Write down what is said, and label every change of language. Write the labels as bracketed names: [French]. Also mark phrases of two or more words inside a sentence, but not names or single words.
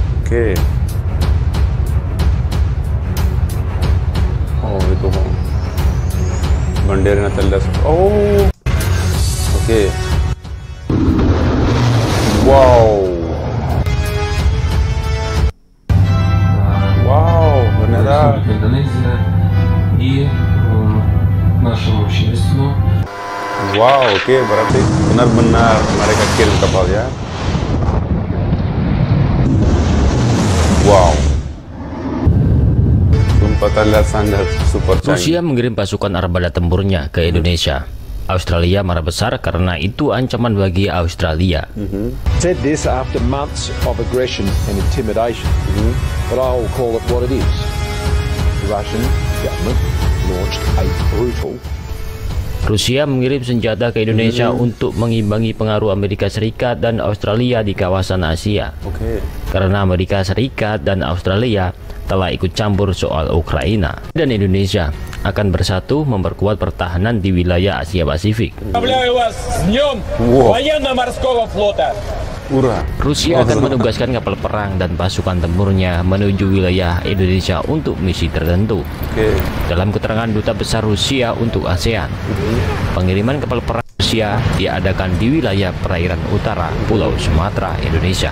[Indonesian] Oke. Oh, itu bandernya telas. Oh. Oke. Wow. Wow, beneran. [Russian] Индонезия и нашему обществу. [Indonesian] Wow, oke, berarti benar-benar mereka kirim kapal ya. Wow. Sumpah terlihat sangat super canggih. Rusia mengirim pasukan armada tempurnya ke Indonesia. Australia marah besar karena itu ancaman bagi Australia. [English] Said this after months of aggression and intimidation, but I will call it what it is. The Russian government launched a brutal. [Indonesian] Rusia mengirim senjata ke Indonesia untuk mengimbangi pengaruh Amerika Serikat dan Australia di kawasan Asia. Oke. Karena Amerika Serikat dan Australia telah ikut campur soal Ukraina, dan Indonesia akan bersatu memperkuat pertahanan di wilayah Asia Pasifik. [Russian] Поздравляю вас с днем военно-морского флота. [Indonesian] Rusia akan menugaskan kapal perang dan pasukan tempurnya menuju wilayah Indonesia untuk misi tertentu. Dalam keterangan Duta Besar Rusia untuk ASEAN, pengiriman kapal perang Rusia diadakan di wilayah perairan utara Pulau Sumatera, Indonesia.